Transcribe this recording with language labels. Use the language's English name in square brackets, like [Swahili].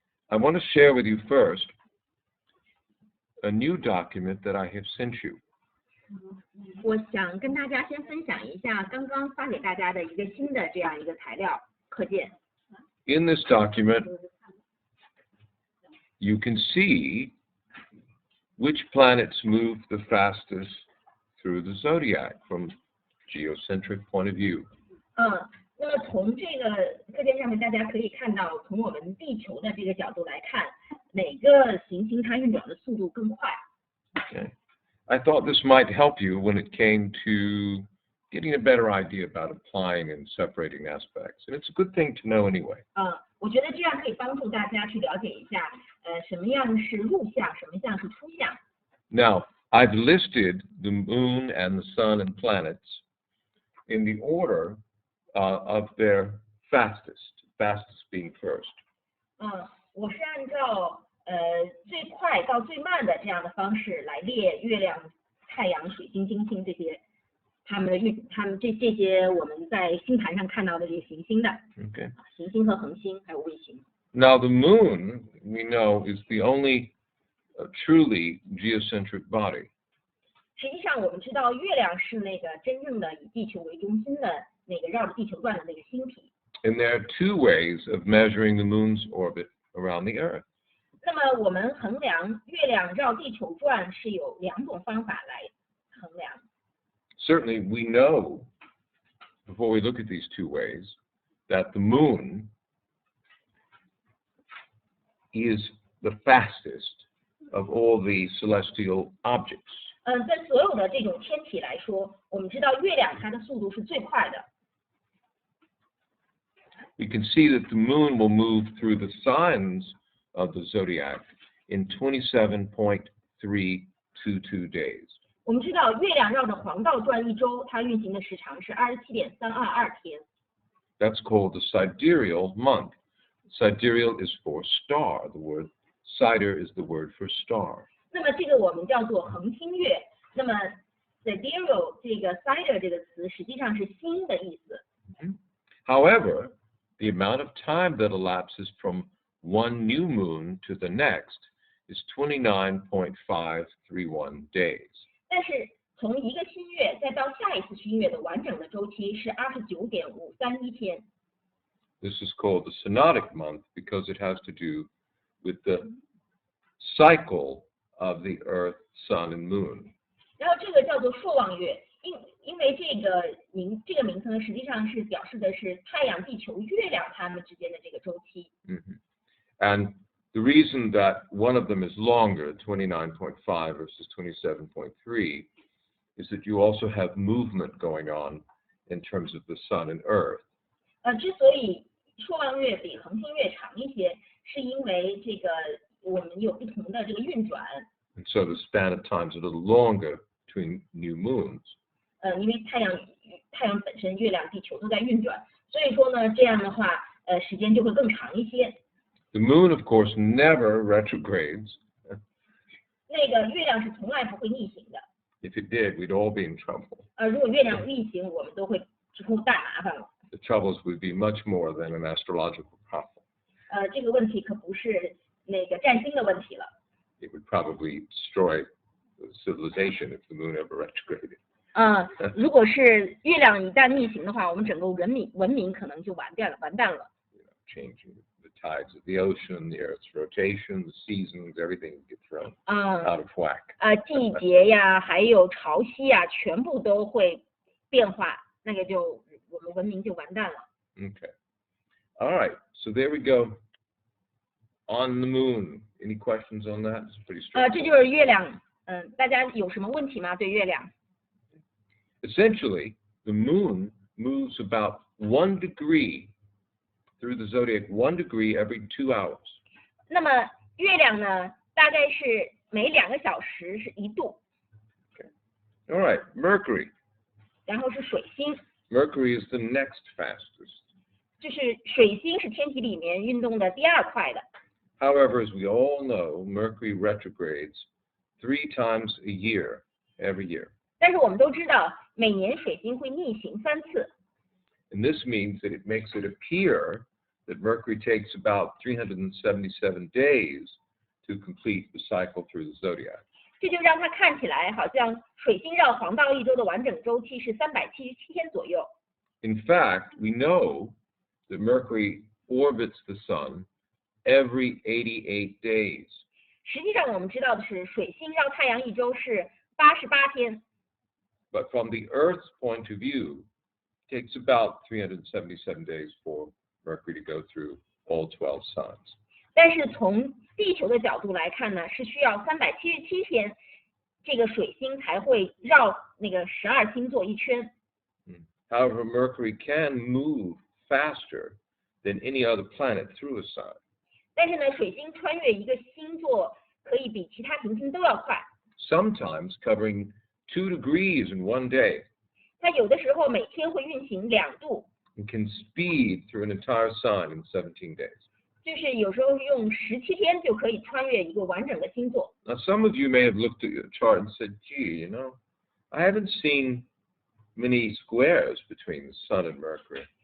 [English] I want to share with you first a new document that I have sent you. [Chinese] 我想跟大家先分享一下刚刚发给大家的一个新的这样一个材料课件。 [English] In this document, you can see which planets move the fastest through the zodiac from geocentric point of view. [Chinese] 那么从这个课件上面，大家可以看到，从我们地球的这个角度来看，哪个行星它运转的速度更快。 [English] Okay. I thought this might help you when it came to getting a better idea about applying and separating aspects. And it's a good thing to know anyway. [Chinese] 我觉得这样可以帮助大家去了解一下，什么样是入相，什么样是出相。 [English] Now, I've listed the moon and the sun and planets in the order of their fastest being first. [Chinese] 我是按照最快到最慢的这样的方式来列月亮、太阳、水星、金星这些他们这些我们在星盘上看到的这些行星的。 [English] Okay. [Chinese] 行星和恒星还有卫星。 [English] Now the moon, we know, is the only truly geocentric body. [Chinese] 实际上我们知道月亮是那个真正的以地球为中心的那个绕着地球转的那个星体。 [English] And there are two ways of measuring the moon's orbit around the Earth. [Chinese] 那么我们衡量月亮绕地球转是有两种方法来衡量。 [English] Certainly, we know, before we look at these two ways, that the moon is the fastest of all the celestial objects. [Chinese] 在所有的这种天体来说，我们知道月亮它的速度是最快的。 [English] We can see that the moon will move through the signs of the zodiac in 27.322 days. [Chinese] 我们知道月亮绕着黄道转一周，它运行的时长是27.322天。 [English] That's called the sidereal month. Sidereal is for star. The word sider is the word for star. [Chinese] 那么这个我们叫做恒星月。那么 sidereal 这个 sider 这个词实际上是星的意思。 [English] However, the amount of time that elapses from one new moon to the next is 29.531 days. [Chinese] 但是从一个新月再到下一次新月的完整的周期是29.531天。 [English] This is called the synodic month because it has to do with the cycle of the Earth, Sun, and Moon. [Chinese] 然后这个叫做朔望月，因为这个名称呢，实际上是表示的是太阳、地球、月亮它们之间的这个周期。 [English] And the reason that one of them is longer, 29.5 versus 27.3, is that you also have movement going on in terms of the Sun and Earth. [Chinese] 之所以朔望月比恒星月长一些，是因为这个我们有不同的这个运转。 [English] And so the span of time is a little longer between new moons. [Chinese] 因为太阳本身、月亮、地球都在运转，所以说呢，这样的话，时间就会更长一些。 [English] The moon, of course, never retrogrades. [Chinese] 那个月亮是从来不会逆行的。 [English] If it did, we'd all be in trouble. [Chinese] 如果月亮逆行，我们都会出大麻烦了。 [English] The troubles would be much more than an astrological problem. [Chinese] 这个问题可不是那个占星的问题了。 [English] It would probably destroy civilization if the moon ever retrograded. [Chinese] 如果是月亮一旦逆行的话，我们整个文明可能就完蛋了。 [English] Changing the tides of the ocean, the Earth's rotation, the seasons, everything would get thrown out of whack. [Chinese] 季节呀，还有潮汐呀，全部都会变化，那个就我们文明就完蛋了。 [English] Okay. All right. So there we go. On the moon. Any questions on that? It's pretty straightforward. [Chinese] 这就是月亮。大家有什么问题吗？对月亮？ [English] Essentially, the moon moves about 1 degree through the zodiac, 1 degree every 2 hours. [Chinese] 那么月亮呢，大概是每2个小时是1度。 [English] Okay. All right. Mercury. [Chinese] 然后是水星。 [English] Mercury is the next fastest. [Chinese] 就是水星是天体里面运动的第2快的。 [English] However, as we all know, Mercury retrogrades 3 times a year, every year. [Chinese] 但是我们都知道，每年水星会逆行3次。 [English] And this means that it makes it appear that Mercury takes about 377 days to complete the cycle through the zodiac. [Chinese] 这就让它看起来好像水星绕黄道一周的完整周期是377天左右。 [English] In fact, we know that Mercury orbits the Sun every 88 days. [Chinese] 实际上我们知道的是，水星绕太阳一周是88天。 [English] But from the Earth's point of view, it takes about 377 days for Mercury to go through all 12 signs. [Chinese] 但是从地球的角度来看呢，是需要377天，这个水星才会绕那个12星座一圈。 [English] However, Mercury can move faster than any other planet through a sign. [Chinese] 但是呢，水星穿越一个星座可以比其他行星都要快。 [English] Sometimes covering 2 degrees in one day. [Chinese] 它有的时候每天会运行2度。 [English] And can speed through an entire sign in 17 days. [Chinese] 就是有时候用17天就可以穿越一个完整的星座。 [English] Now, some of you may have looked at your chart and said, "Gee, you know, I haven't seen many squares between the Sun and Mercury."